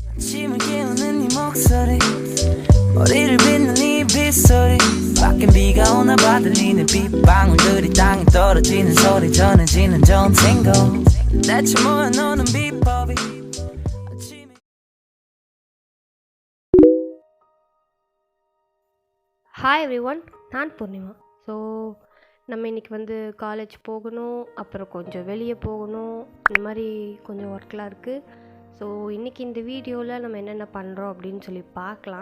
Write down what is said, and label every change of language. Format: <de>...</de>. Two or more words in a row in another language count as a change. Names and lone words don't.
<ko>아침을 깨우는 네 목소리 머리를 빗는 네 빗소리 밖엔 비가 오나 봐 들리는 빗방울들이 땅에 떨어지는 소리 전해지는 좋은 탱고 대체 뭐야 너는 비법이</ko> <en>Hi everyone,</en> <ta>நான் பூர்ணிமா. ஸோ நம்ம இன்றைக்கி வந்து காலேஜ் போகணும், அப்புறம் கொஞ்சம் வெளியே போகணும், இந்த மாதிரி கொஞ்சம் ஒர்க்லாம் இருக்குது. ஸோ இன்றைக்கி இந்த வீடியோவில் நம்ம என்னென்ன பண்ணுறோம் அப்படின்னு சொல்லி பார்க்கலாம்.</ta>